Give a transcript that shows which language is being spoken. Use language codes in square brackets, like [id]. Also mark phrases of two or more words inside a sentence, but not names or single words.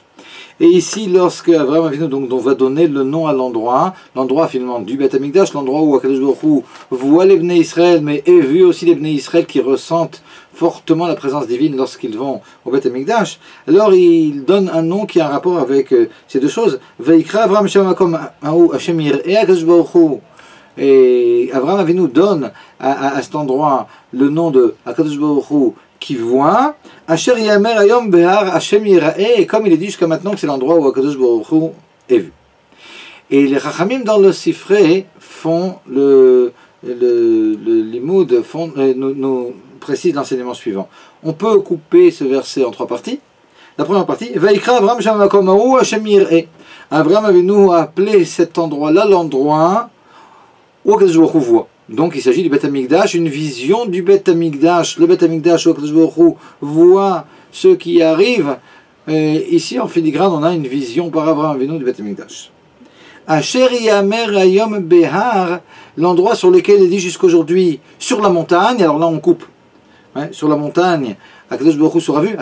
[fr] Et ici, lorsque Abraham Avinu donc on va donner le nom à l'endroit finalement du [he] בית המקדש, [fr] l'endroit où [he] הקדוש ברוך הוא [fr] voit les [he] בני ישראל, [fr] mais est vu aussi les [he] בני ישראל [fr] qui ressentent fortement la présence divine lorsqu'ils vont au [he] בית המקדש, [fr] alors il donne un nom qui a un rapport avec ces deux choses. [he] ויקרא אברהם שם המקום ההוא ה' יראה הקדוש ברוך הוא. [fr] Et Abraham Avinu donne à cet endroit le nom de [he] הקדוש ברוך הוא [fr] qui voit, [he] אשר יאמר היום בהר ה' יראה, [fr] et comme il est dit jusqu'à maintenant que c'est l'endroit où [he] הקדוש ברוך הוא [fr] est vu. Et les Chachamim dans le Sifrei font le limoud, nous précisent l'enseignement suivant. On peut couper ce verset en 3 parties. La première partie, [he] ויקרא אברהם שם המקום ההוא ה' יראה. [fr] Avraham Avinu a appelé cet endroit-là l'endroit où [he] הקדוש ברוך הוא [fr] voit. Donc il s'agit du [he] בית המקדש, [fr] une vision du [he] בית המקדש, [fr] le [he] בית המקדש [fr] où [he] הקדוש ברוך הוא [fr] voit ce qui arrive. Ici en filigrane on a une vision par Avraham Avinu du [he] בית המקדש. אשר יאמר היום בהר, [fr] l'endroit sur lequel il dit jusqu'aujourd'hui, sur la montagne, alors là on coupe, sur la montagne, [he] הקדוש ברוך הוא [fr] sera vu.